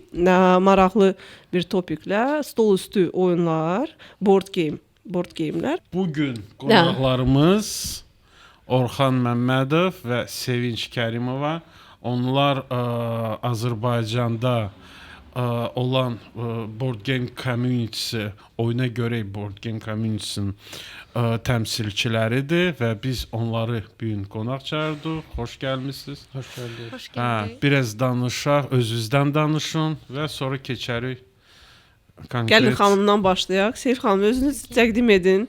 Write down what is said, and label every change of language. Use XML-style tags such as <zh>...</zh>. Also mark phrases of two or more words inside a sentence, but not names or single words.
<az>Maraqlı bir topiklə stolüstü oyunlar,</az> <en>board game'lər.</en> <az>Bugün qonaqlarımız Orxan Məmmədov və Sevinç Kərimova. Onlar Azərbaycanda olan</az> <en>board game community,</en> <az>oyuna görə</az> <en>board game community-sinin</en> <az>təmsilçiləridir və biz onları bu gün qonaq çağırdıq. Xoş gəlmisiniz. Xoş gördük. Xoş gəldik. Biraz danışaq, özünüzdən danışın və sonra keçərik konkret. Gəlin xanımdan başlayaq. Seyf xanım, özünüzü təqdim edin.</az>